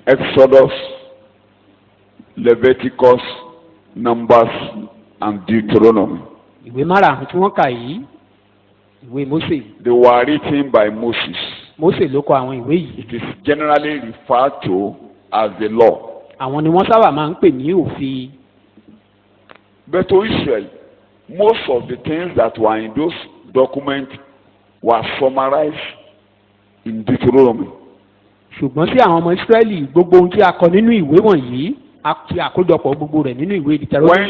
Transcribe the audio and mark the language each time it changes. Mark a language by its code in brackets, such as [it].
[en] Exodus, Leviticus, Numbers, and Deuteronomy. [yo] ìwé márààrún tí wọ́n kà yìí ìwé Mósè. [en] They were written by Moses. [yo] Mósè ló kọ àwọn ìwé yìí. [en] It is generally referred to as the law. [yo] àwọn ni wọ́n sábà máa ń pè ní òfin. [en] But to Israel, most of the things that were in those documents were summarized in Deuteronomy. [yo] ṣùgbọ́n sí àwọn ọmọ Ísírẹ́lì gbogbo ohun tí a kọ nínú ìwé wọ̀nyí a ti àkójọpọ̀ gbogbo rẹ̀ nínú ìwé Deuteronomy.